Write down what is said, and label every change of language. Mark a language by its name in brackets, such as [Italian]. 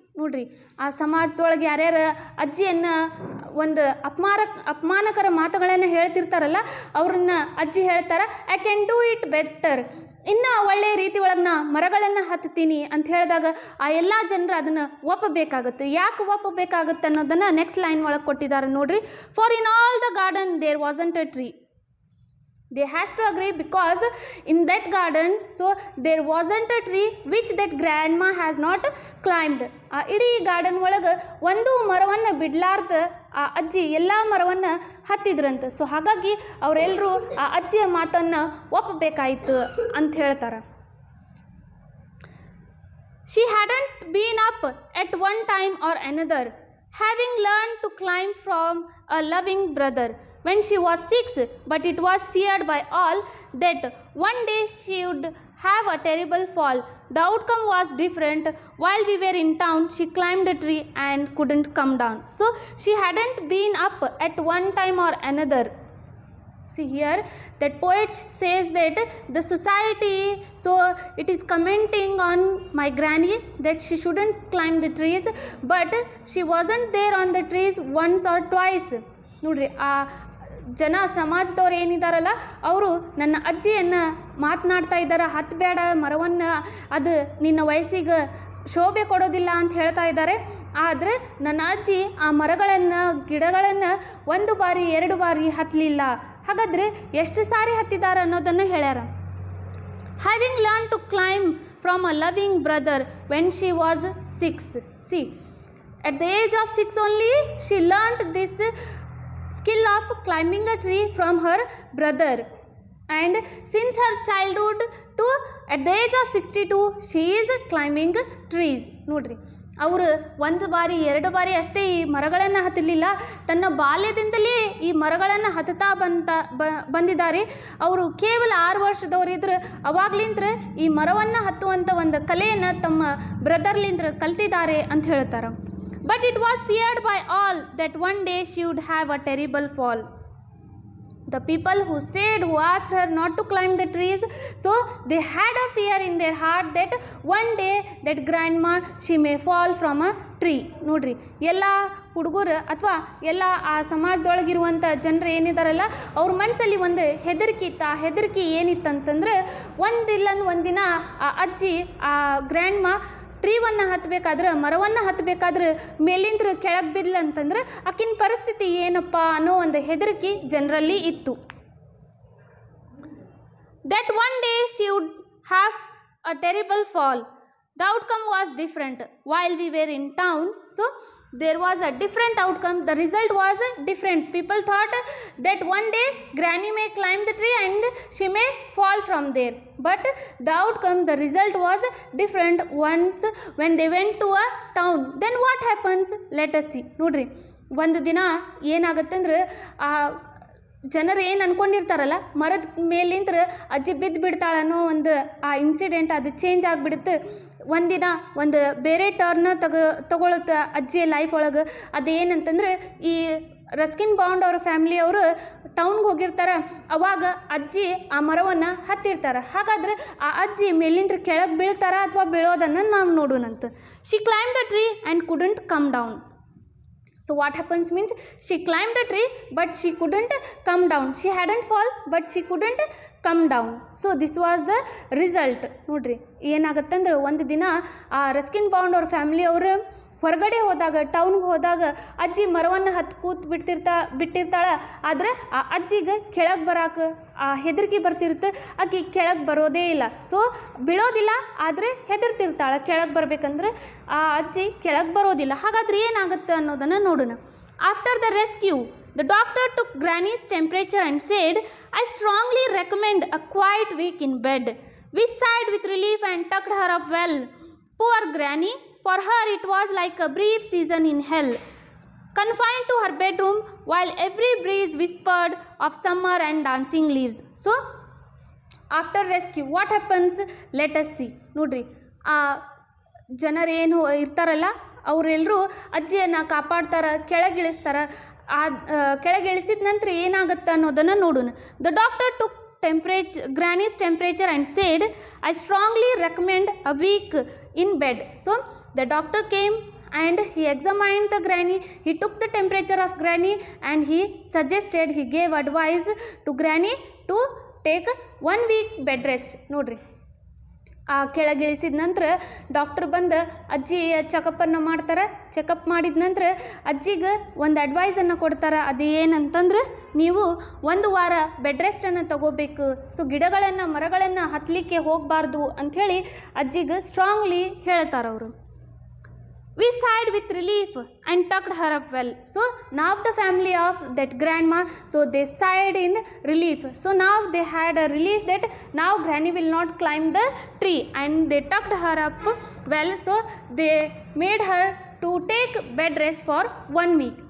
[Kannada] ನೋಡ್ರಿ, ಆ ಸಮಾಜದೊಳಗೆ ಯಾರ್ಯಾರು ಅಜ್ಜಿಯನ್ನು ಒಂದು ಅಪಮಾನಕರ ಮಾತುಗಳನ್ನು ಹೇಳ್ತಿರ್ತಾರಲ್ಲ ಅವ್ರನ್ನ ಅಜ್ಜಿ ಹೇಳ್ತಾರೆ, [English] I can do it better, [Kannada] ಇನ್ನು ಒಳ್ಳೆಯ ರೀತಿ ಒಳಗೆ ನಾ ಮರಗಳನ್ನು ಹತ್ತೀನಿ ಅಂತ ಹೇಳಿದಾಗ ಆ ಎಲ್ಲ ಜನರು ಅದನ್ನು ಒಪ್ಪಬೇಕಾಗುತ್ತೆ. ಯಾಕೆ ಒಪ್ಪಬೇಕಾಗುತ್ತೆ ಅನ್ನೋದನ್ನು ನೆಕ್ಸ್ಟ್ ಲೈನ್ ಒಳಗೆ ಕೊಟ್ಟಿದ್ದಾರೆ ನೋಡ್ರಿ. [English] For in all the garden there wasn't a tree. They has to agree because in that garden, so there wasn't a tree which that grandma has not climbed. [Kannada] ಇಡೀ ಗಾರ್ಡನ್ ಒಳಗೆ ಒಂದು ಮರವನ್ನು ಬಿಡ್ಲಾರ್ದ ಆ ಅಜ್ಜಿ ಎಲ್ಲ ಮರವನ್ನು ಹತ್ತಿದ್ರಂತೆ. ಸೊ ಹಾಗಾಗಿ ಅವರೆಲ್ಲರೂ ಆ ಅಜ್ಜಿಯ ಮಾತನ್ನು ಒಪ್ಪಬೇಕಾಯಿತು ಅಂತ ಹೇಳ್ತಾರೆ. [English] She hadn't been up at one time or another, having learned to climb from a loving brother when she was 6, but it was feared by all that one day she would have a terrible fall. The outcome was different. While we were in town, she climbed a tree and couldn't come down. So she hadn't been up at one time or another. See here, that poet says that the society, so it is commenting on my granny that she shouldn't climb the trees, but she wasn't there on the trees once or twice. [Kannada] ನೋಡ್ರಿ ಆ ಜನ ಸಮಾಜದವ್ರು ಏನಿದಾರಲ್ಲ ಅವರು ನನ್ನ ಅಜ್ಜಿಯನ್ನು ಮಾತನಾಡ್ತಾ ಇದ್ದಾರೆ, ಹತ್ತಬೇಡ ಮರವನ್ನು, ಅದು ನಿನ್ನ ವಯಸ್ಸಿಗೆ ಶೋಭೆ ಕೊಡೋದಿಲ್ಲ ಅಂತ ಹೇಳ್ತಾ ಇದ್ದಾರೆ. ಆದರೆ ನನ್ನ ಅಜ್ಜಿ ಆ ಮರಗಳನ್ನು ಗಿಡಗಳನ್ನು ಒಂದು ಬಾರಿ ಎರಡು ಬಾರಿ ಹತ್ತಲಿಲ್ಲ. ಹಾಗಾದರೆ ಎಷ್ಟು ಸಾರಿ ಹತ್ತಿದ್ದಾರೆ ಅನ್ನೋದನ್ನು ಹೇಳ್ಯಾರ. [English] Having learn to climb from a loving brother when she was 6. See at the age of 6 only she learnt this skill of climbing a tree from her brother, and since her childhood to at the age of 62 she is climbing trees. [Kannada] ನೋಡ್ರಿ, ಅವರು ಒಂದು ಬಾರಿ ಎರಡು ಬಾರಿ ಅಷ್ಟೇ ಈ ಮರಗಳನ್ನು ಹತ್ತಲಿಲ್ಲ, ತನ್ನ ಬಾಲ್ಯದಿಂದಲೇ ಈ ಮರಗಳನ್ನು ಹತ್ತುತ್ತಾ ಬಂದಿದ್ದಾರೆ. ಅವರು ಕೇವಲ 6 ವರ್ಷದವರಿದ್ರು, ಅವಾಗ್ಲಿಂತ್ರ ಈ ಮರವನ್ನು ಹತ್ತುವಂಥ ಒಂದು ಕಲೆಯನ್ನು ತಮ್ಮ ಬ್ರದರ್ಲಿಂತ್ರ ಕಲ್ತಿದ್ದಾರೆ ಅಂತ ಹೇಳ್ತಾರೆ. But it was feared by all that one day she would have a terrible fall. The people who asked her not to climb the trees, so they had a fear in their heart that one day that grandma she may fall from a tree. ನೋಡ್ರಿ, ಎಲ್ಲ ಹುಡುಗರು ಅಥವಾ ಎಲ್ಲ ಆ ಸಮಾಜದೊಳಗಿರುವಂಥ ಜನರು ಏನಿದಾರಲ್ಲ ಅವ್ರ ಮನಸ್ಸಲ್ಲಿ ಒಂದು ಹೆದರಿಕೆ ಇತ್ತು. ಆ ಹೆದರಿಕೆ ಏನಿತ್ತಂತಂದ್ರೆ, ಒಂದಿನ ಆ ಅಜ್ಜಿ ಆ ಗ್ರ್ಯಾಂಡ್ಮಾ ಟ್ರೀವನ್ನು ಹತ್ತಬೇಕಾದ್ರೆ, ಮರವನ್ನು ಹತ್ತಬೇಕಾದ್ರೆ ಮೇಲಿಂದ್ರ ಕೆಳಗೆ ಬಿದ್ಲಂತಂದ್ರೆ ಆಕಿನ ಪರಿಸ್ಥಿತಿ ಏನಪ್ಪ ಅನ್ನೋ ಒಂದು ಹೆದರಿಕೆ ಜನರಲ್ಲಿ ಇತ್ತು. [English] That one day she would have a terrible fall. The outcome was different while we were in town. So there was a different outcome. The result was different. People thought that one day granny may climb the tree and she may fall from there, but the outcome, the result was different once when they went to a town. Then what happens? Let us see. [Kannada] ನೋಡ್ರಿ, ಒಂದು ದಿನ ಏನಾಗತ್ತಂದ್ರೆ ಆ ಜನರು ಏನು ಅನ್ಕೊಂಡಿರ್ತಾರಲ್ಲ, ಮರದ ಮೇಲಿಂತ್ರ ಅಜ್ಜಿ ಬಿದ್ದು ಬಿಡ್ತಾಳನ್ನೋ ಒಂದು ಆ ಇನ್ಸಿಡೆಂಟ್ ಅದು ಚೇಂಜ್ ಆಗಿಬಿಡುತ್ತೆ. ಒಂದಿನ ಒಂದು ಬೇರೆ ಟರ್ನ ತಗೊಳುತ್ತೆ ಅಜ್ಜಿಯ ಲೈಫ್ ಒಳಗೆ. ಅದೇನಂತಂದ್ರೆ, ಈ ರಸ್ಕಿನ್ ಬಾಂಡ್ ಅವ್ರ ಫ್ಯಾಮಿಲಿಯವರು ಟೌನ್ಗೆ ಹೋಗಿರ್ತಾರೆ. ಅವಾಗ ಅಜ್ಜಿ ಆ ಮರವನ್ನು ಹತ್ತಿರ್ತಾರೆ. ಹಾಗಾದ್ರೆ ಆ ಅಜ್ಜಿ ಮೇಲಿಂದ್ರ ಕೆಳಗೆ ಬೀಳ್ತಾರ ಅಥವಾ ಬೀಳೋದನ್ನು ನಾವು ನೋಡೋಣಂತ. [English] She climb the tree and couldn't come down. So what happens means she climbed a tree but she couldn't come down. She hadn't fall but she couldn't come down. So this was the result. [Kannada] ನೋಡ್ರಿ, ಏನಾಗತ್ತಂದ್ರೆ ಒಂದು ದಿನ ಆ Ruskin bond ಅವ್ರ family ಅವರು ಹೊರಗಡೆ ಹೋದಾಗ, ಟೌನ್ಗೆ ಹೋದಾಗ ಅಜ್ಜಿ ಮರವನ್ನು ಹತ್ತು ಬಿಟ್ಟಿರ್ತಾಳೆ. ಆದರೆ ಆ ಅಜ್ಜಿಗೆ ಕೆಳಗೆ ಬರೋಕೆ ಆ ಹೆದರಿಕೆ ಬರ್ತಿರುತ್ತೆ. ಆಕೆ ಕೆಳಗೆ ಬರೋದೇ ಇಲ್ಲ. ಸೊ ಬೀಳೋದಿಲ್ಲ, ಆದರೆ ಹೆದರ್ತಿರ್ತಾಳೆ. ಕೆಳಗೆ ಬರಬೇಕಂದ್ರೆ ಆ ಅಜ್ಜಿ ಕೆಳಗೆ ಬರೋದಿಲ್ಲ. ಹಾಗಾದ್ರೆ ಏನಾಗುತ್ತೆ ಅನ್ನೋದನ್ನು ನೋಡೋಣ. [English] After the rescue, the doctor took Granny's temperature and said, I strongly recommend a quiet week in bed. We sighed with relief and tucked her up well. Poor Granny. For her it was like a brief season in hell, confined to her bedroom while every breeze whispered of summer and dancing leaves. So after rescue what happens? Let us see. [Kannada] ನೋಡ್ರಿ, ಆ ಜನರೇನು ಇರ್ತಾರಲ್ಲ ಅವರೆಲ್ಲರೂ ಅಜ್ಜಿಯನ್ನು ಕಾಪಾಡ್ತಾರೆ, ಕೆಳಗಿಳಿಸ್ತಾರೆ. ಆ ಕೆಳಗಿಳಿಸಿದ ನಂತರ ಏನಾಗುತ್ತೆ ಅನ್ನೋದನ್ನು ನೋಡೋಣ. [English] The doctor took Granny's temperature and said, I strongly recommend a week in bed. So the doctor came and he examined the granny. He took the temperature of granny and he gave advice to granny to take 1 week bed rest. [Kannada] ನೋಡ್ರಿ, ಆ ಕೆಳಗಿಳಿಸಿದ ನಂತರ doctor ಬಂದು ಅಜ್ಜಿಯ ಚೆಕಪ್ಪನ್ನು ಮಾಡ್ತಾರೆ. Checkup ಮಾಡಿದ ನಂತರ ಅಜ್ಜಿಗೆ ಒಂದು ಅಡ್ವೈಸನ್ನು ಕೊಡ್ತಾರೆ. ಅದು ಏನಂತಂದ್ರೆ, ನೀವು 1 ವಾರ ಬೆಡ್ ರೆಸ್ಟನ್ನು ತಗೋಬೇಕು. ಸೊ ಗಿಡಗಳನ್ನು ಮರಗಳನ್ನು ಹತ್ತಲಿಕ್ಕೆ ಹೋಗಬಾರ್ದು ಅಂಥೇಳಿ ಅಜ್ಜಿಗೆ ಸ್ಟ್ರಾಂಗ್ಲಿ ಹೇಳ್ತಾರೆ ಅವರು. [English] We sighed with relief and tucked her up well. So now the family of that grandma, so they sighed in relief. So now they had a relief that now granny will not climb the tree, and they tucked her up well. So they made her to take bed rest for 1 week.